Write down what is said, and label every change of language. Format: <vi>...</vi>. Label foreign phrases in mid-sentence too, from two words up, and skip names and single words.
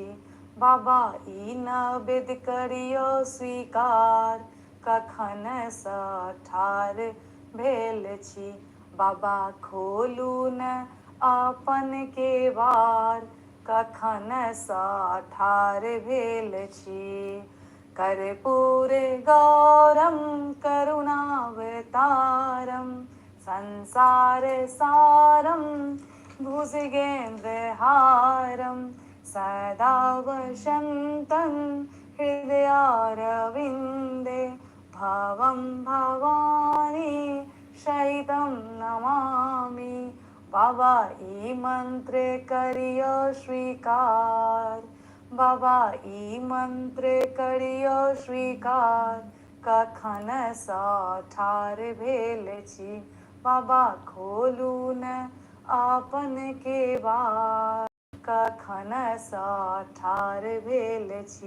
<mai>बाबा ई नवेद करियौ स्वीकार, कखन सँ ठाढ़ भेल छी। बाबा खोलू न आपन केवाड़, कखन सँ ठाढ़ भेल छी।</mai> <sa>कर्पूर गौरम करुणावतारम, संसार सारम भुजगेन्द्रहारम। सदा वसन्तं हृदयारविन्दे, भवं भवानी सहितं नमामि।</sa> <mai>बाबा ई मंत्र करियौ स्वीकार, बाबा ई मंत्र करियौ स्वीकार, कखन सँ ठाढ़ भेल छी। बाबा खोलू न आपन केवाड़, कखन सँ ठाढ़ भेल छी।</mai>